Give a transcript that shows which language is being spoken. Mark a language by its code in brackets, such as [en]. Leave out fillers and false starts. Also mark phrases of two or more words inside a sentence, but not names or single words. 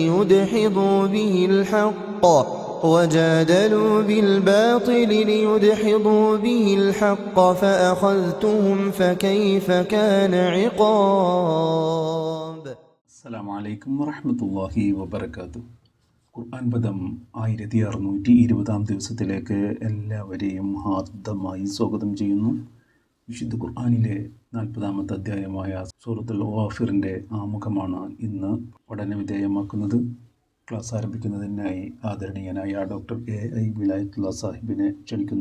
[ar] ليدحضوا به الحق فأخذتهم فكيف كان عقاب. السلام عليكم ورحمة الله وبركاته. [ml] ഖുർആൻ പദം 1620 ദിവസത്തിലേക്ക് എല്ലാവരെയും ഹാർദമായി സ്വാഗതം ചെയ്യുന്നു. വിശുദ്ധ ഖുർആനിലെ 40-ാമത്തെ അധ്യായമായ സൂറത്തുൽ ഗാഫിറിൻ്റെ ആമുഖമാണ് ഇന്ന് പഠന വിധേയമാക്കുന്നത്. ക്ലാസ് ആരംഭിക്കുന്നതിനായി ആദരണീയനായ ഡോക്ടർ AI വിലായത്തുള്ള സാഹിബിനെ ക്ഷണിക്കുന്നു.